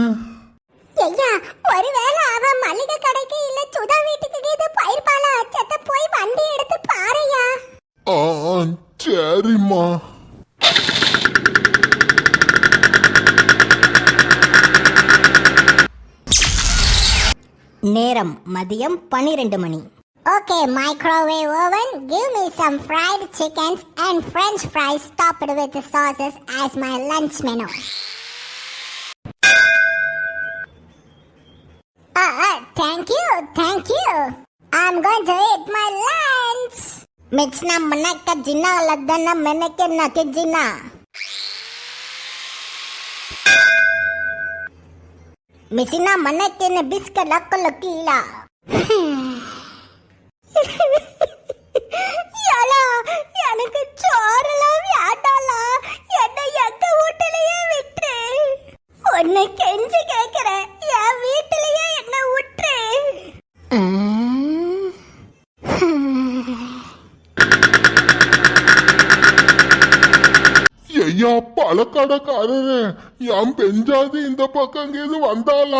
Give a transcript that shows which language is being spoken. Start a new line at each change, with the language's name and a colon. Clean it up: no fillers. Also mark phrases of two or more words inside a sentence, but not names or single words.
Tamil: ஐயா, ஒருவேளை அவ மளிகை கடைக்கு இல்ல சுதா வீட்டுக்கு இது பயிர்பாலா செத்த போய் வண்டி எடுத்து பாருயா. சரிம்மா. நேரம் மதியம் 12 மணி.
English: Okay, microwave oven, give me some fried chickens and french fries topped with sauces as my lunch menu. Thank you. I'm going to eat my lunch. Mixna manaka jina ladana menake nake jina. Missina manake ne biscuit lakkalakila.
Tamil: எனக்கு சோறெல்லாம் வேண்டாலா. என்ன எங்க வீட்டிலேயே விட்டு உன்னை கெஞ்சி கேட்கிறேன். என் வீட்டிலேயே என்ன விட்டு. ஐயா பழக்கடைக்காரரு, என் பெஞ்சாது இந்த பக்கம் எது வந்தாளா?